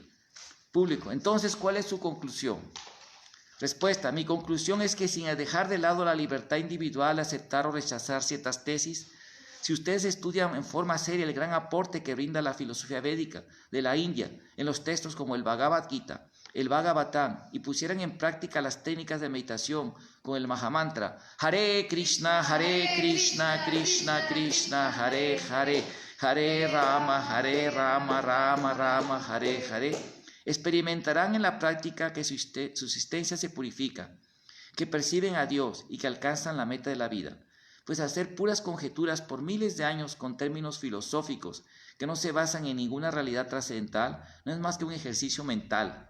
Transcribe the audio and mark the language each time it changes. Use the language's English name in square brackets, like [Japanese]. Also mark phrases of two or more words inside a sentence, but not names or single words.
[Spanish] Público, entonces, ¿cuál es su conclusión? Respuesta, mi conclusión es que sin dejar de lado la libertad individual, aceptar o rechazar ciertas tesis, si ustedes estudian en forma seria el gran aporte que brinda la filosofía védica de la India en los textos como el Bhagavad Gita, el Bhagavatam, y pusieran en práctica las técnicas de meditación con el Mahamantra, [Sanskrit] Hare Krishna, Krishna Krishna, Hare Hare, Hare Rama, Rama Rama, Hare Hare, [Spanish] experimentarán en la práctica que su existencia se purifica, que perciben a Dios y que alcanzan la meta de la vida. Pues hacer puras conjeturas por miles de años con términos filosóficos que no se basan en ninguna realidad trascendental no es más que un ejercicio mental.